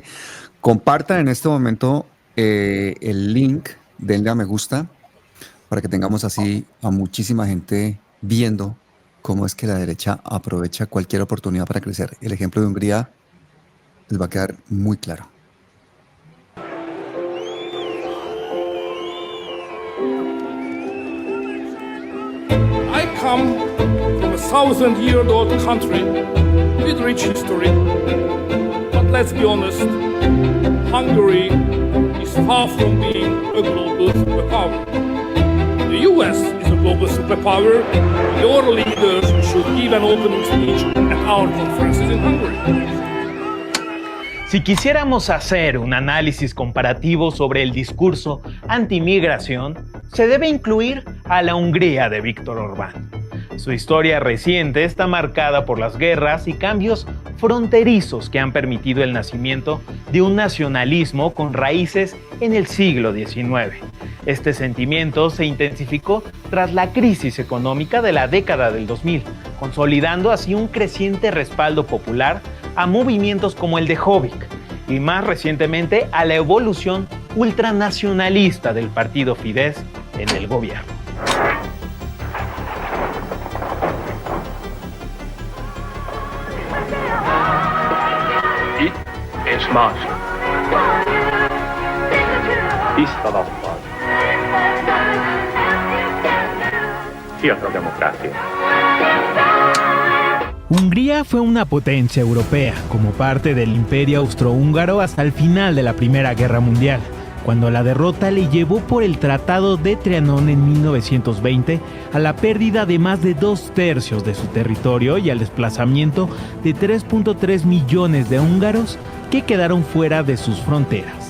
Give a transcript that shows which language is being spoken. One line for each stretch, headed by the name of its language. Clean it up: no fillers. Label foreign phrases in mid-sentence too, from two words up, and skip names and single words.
Spanish: Compartan en este momento el link, denle a me gusta, para que tengamos así a muchísima gente viendo cómo es que la derecha aprovecha cualquier oportunidad para crecer. El ejemplo de Hungría les va a quedar muy claro.
English: I come from a 1,000-year-old country with rich history. But let's be honest, Hungary is far from being a global superpower. The US is a global superpower. Your leaders should give an opening speech at our conferences in Hungary.
Spanish: Si quisiéramos hacer un análisis comparativo sobre el discurso antimigración, se debe incluir a la Hungría de Viktor Orbán. Su historia reciente está marcada por las guerras y cambios fronterizos que han permitido el nacimiento de un nacionalismo con raíces en el siglo XIX. Este sentimiento se intensificó tras la crisis económica de la década del 2000, consolidando así un creciente respaldo popular a movimientos como el de Jobbik y más recientemente a la evolución ultranacionalista del partido Fidesz en el gobierno.
Hungarian: Itt és más. Tiszta nappal. Fiatal democracia.
Spanish: Hungría fue una potencia europea, como parte del Imperio Austrohúngaro hasta el final de la Primera Guerra Mundial, cuando la derrota le llevó por el Tratado de Trianon en 1920 a la pérdida de más de 2/3 de su territorio y al desplazamiento de 3.3 millones de húngaros que quedaron fuera de sus fronteras.